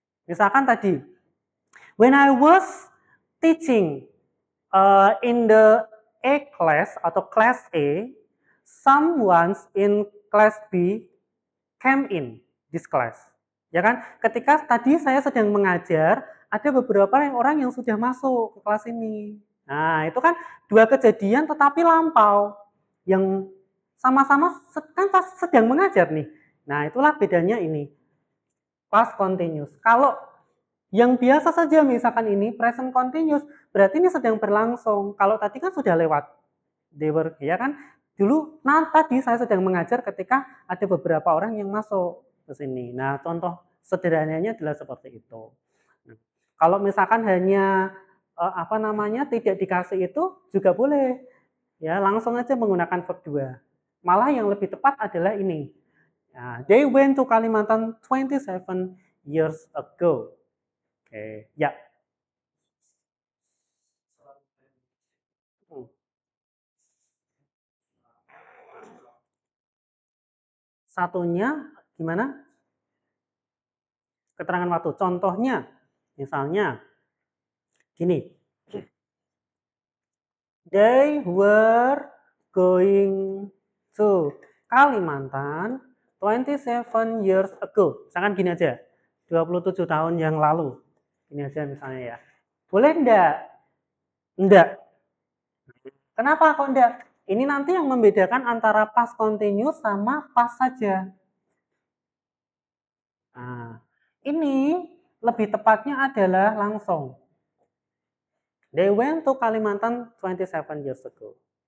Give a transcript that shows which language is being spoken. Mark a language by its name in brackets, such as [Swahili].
[Indonesian] Misalkan tadi, [English] when I was teaching in the A class [Indonesian] atau [English] class A, someone in class B came in this class. [Indonesian] Ya kan? Ketika tadi saya sedang mengajar, ada beberapa orang yang sudah masuk ke kelas ini. Nah, itu kan dua kejadian tetapi lampau yang sama-sama kan sedang mengajar nih. Nah, itulah bedanya ini. Past continuous. Kalau yang biasa saja misalkan ini present continuous, berarti ini sedang berlangsung. Kalau tadi kan sudah lewat. [English] They were, [Indonesian] ya kan? Dulu, nah tadi saya sedang mengajar ketika ada beberapa orang yang masuk ke sini. Nah, contoh sederhananya adalah seperti itu. Nah, kalau misalkan hanya apa namanya tidak dikasih itu juga boleh. Ya, langsung aja menggunakan verb 2. Malah yang lebih tepat adalah ini. [English] Nah, they went to Kalimantan 27 years ago. [Indonesian] Oke, ya. Satunya gimana? Keterangan waktu. Contohnya, misalnya gini. [English] They were going to Kalimantan 27 years ago. [Indonesian] Misalkan gini aja. 27 tahun yang lalu. Ini aja misalnya ya. Boleh enggak? Enggak. Kenapa kok enggak? Ini nanti yang membedakan antara past continuous sama past saja. Nah, ini lebih tepatnya adalah langsung. [English] They went to Kalimantan 27 years ago.